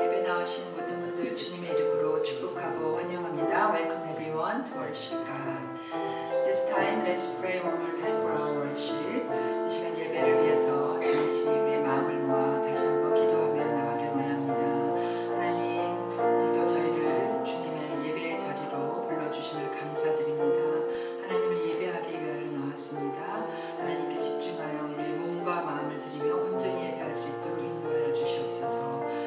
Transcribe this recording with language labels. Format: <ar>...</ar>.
<ko>나오신 모든 분들 주님의 이름으로 축복하고 환영합니다.</ko> <en>Welcome everyone to worship God. This time, let's pray one more time for our worship.</en> <ko>이 시간 예배를 위해서 잠시 우리의 마음을 모아 다시 한번 기도하며 나가길 원합니다. 하나님, 오늘도 저희를 주님의 예배의 자리로 불러주심을 감사드립니다. 하나님을 예배하기 위하여 나왔습니다. 하나님께 집중하여 우리의 몸과 마음을 드리며 온전히 예배할 수 있도록 인도하여 주시옵소서.</ko>